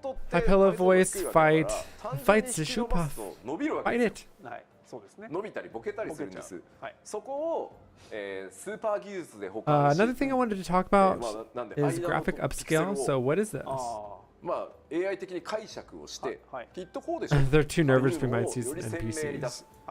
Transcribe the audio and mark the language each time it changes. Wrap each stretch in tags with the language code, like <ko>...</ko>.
<en>High pillow voice fights the shoe puff. Fight it.</en> <ja>そうですね。伸びたりボケたりするんです。そこをスーパー技術で補</ja> <en>Another thing I wanted to talk about is graphic upscale. So what is this?</en> <ja>まあ AI 的に解釈をしてきっとこうでしょ。</ja> <en>They're too nervous we might see NPCs.</en>